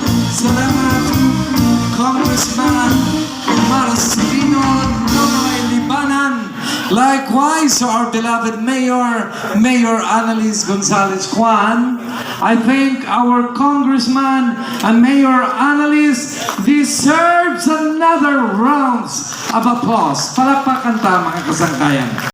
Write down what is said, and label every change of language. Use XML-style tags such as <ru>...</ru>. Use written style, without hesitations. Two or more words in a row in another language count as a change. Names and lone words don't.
<war>Salamat, Congressman Marcelino Nonoy Libanan.</war> <en>Likewise, our beloved Mayor Annalisa Gonzalez Juan. I think our Congressman and Mayor Annalisa deserves another round of applause.</en> <war>Palakpakan ta, mga kasangkayan.</war>